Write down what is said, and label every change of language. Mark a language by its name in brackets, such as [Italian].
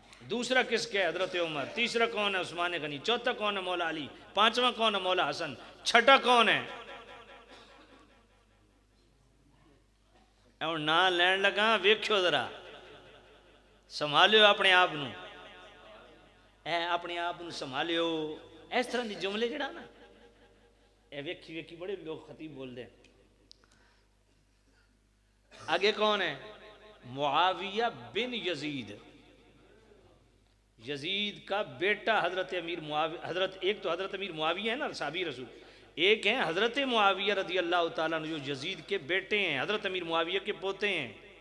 [Urdu] دوسرا کس کا ہے؟ حضرت عمر. تیسرا کون ہے؟ عثمان غنی. چوتھا کون ہے؟ مولا علی. پانچواں کون ہے؟ مولا حسن. چھٹا کون ہے؟ [Punjabi] اور نہ لین لگا ویکھو ذرا، سنبھالیو اپنے آپ نو، اپنے آپ نو سنبھالیو. اس طرح دی جملے جڑا نا اے ویکھی ویکھی بڑے لوگ خطیب بول دے. [Urdu] آگے کون ہے؟ معاویہ بن یزید. یزید کا بیٹا حضرت امیر معاویہ، ایک تو حضرت امیر معاویہ ہے نا صحابی رسول، ایک ہیں حضرت معاویہ رضی اللہ تعالیٰ عنہ جو یزید کے بیٹے ہیں، حضرت امیر معاویہ کے پوتے ہیں.